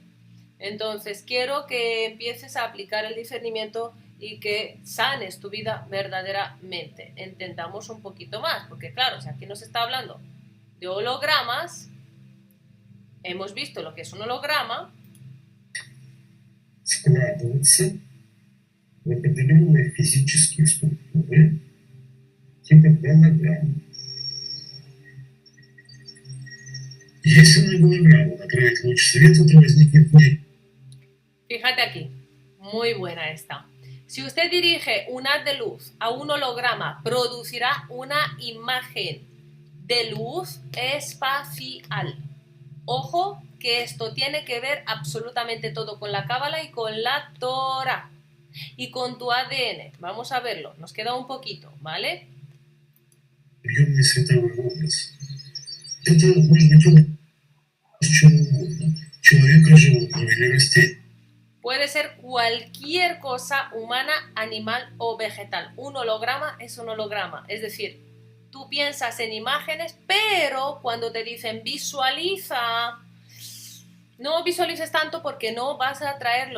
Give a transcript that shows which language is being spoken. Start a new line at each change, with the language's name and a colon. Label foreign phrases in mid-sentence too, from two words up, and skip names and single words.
Spanish: Entonces quiero que empieces a aplicar el discernimiento y que sanes tu vida verdaderamente. Entendamos un poquito más, porque claro, si aquí nos está hablando de hologramas, hemos visto lo que es un holograma.
Russian: складываться в определенные физические структуры, типа голограммы. Если на голограмму направить луч света, то возникнет некий.
Spanish: Fíjate aquí, muy buena esta. Si usted dirige un haz de luz a un holograma, producirá una imagen de luz espacial. Ojo, que esto tiene que ver absolutamente todo con la Cábala y con la Torah y con tu ADN. Vamos a verlo, nos queda un poquito, ¿vale?
Russian: Объемный световой образ. Это может быть образ чего угодно. Человека, животного или растения.
Spanish: Puede ser cualquier cosa humana, animal o vegetal. Un holograma es un holograma. Es decir, tú piensas en imágenes, pero cuando te dicen visualiza, no visualices tanto porque no vas a traerlo.